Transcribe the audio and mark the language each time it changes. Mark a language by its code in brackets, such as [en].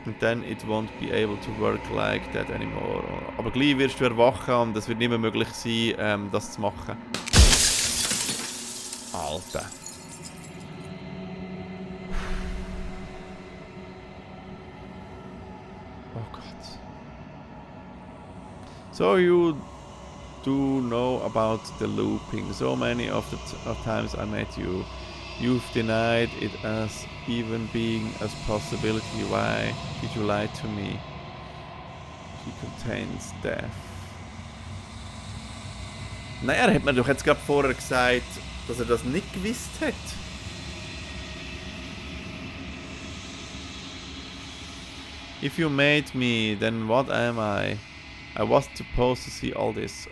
[en] And then it won't be able to work like that anymore. [de] Aber gleich wirst du erwachen und es wird nicht mehr möglich sein, das zu machen. Alter. Oh Gott. [en] So you do know about the looping. So many of the times I met you. You've denied it as even being a possibility. Why did you lie to me? She contains death. [de] Naja, er hat mir doch jetzt gerade vorher gesagt, dass er das nicht gewusst hat. [en] If you made me, then what am I? I wasn't supposed to see all this.